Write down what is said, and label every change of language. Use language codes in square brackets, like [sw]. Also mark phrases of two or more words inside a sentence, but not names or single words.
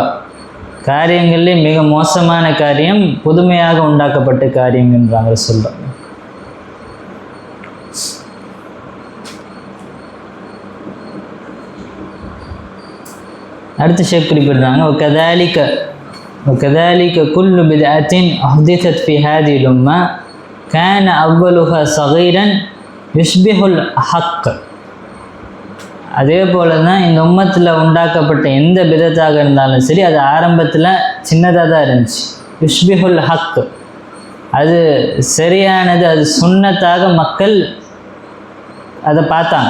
[ta] காரியங்களிலே மிக மோசமான காரியம் புதுமையாக உண்டாக்கப்பட்ட காரியங்கன்றாங்க சொல்கிறாங்க. அடுத்த ஷேக் குறிப்பிடுறாங்க, [ar] وكذلك كل بدعة أحدثت في هذه الأمة كان أولها صغيرا يشبه الحق. [ta] அதே போல தான் இந்த உம்மத்தில் உண்டாக்கப்பட்ட எந்த பிதத்தாக இருந்தாலும் சரி, அது ஆரம்பத்தில் சின்னதாக தான் இருந்துச்சு. [ar] يشبه الحق, [ta] அது சரியானது, அது சுன்னத்தாக மக்கள் அதை பார்த்தாங்க.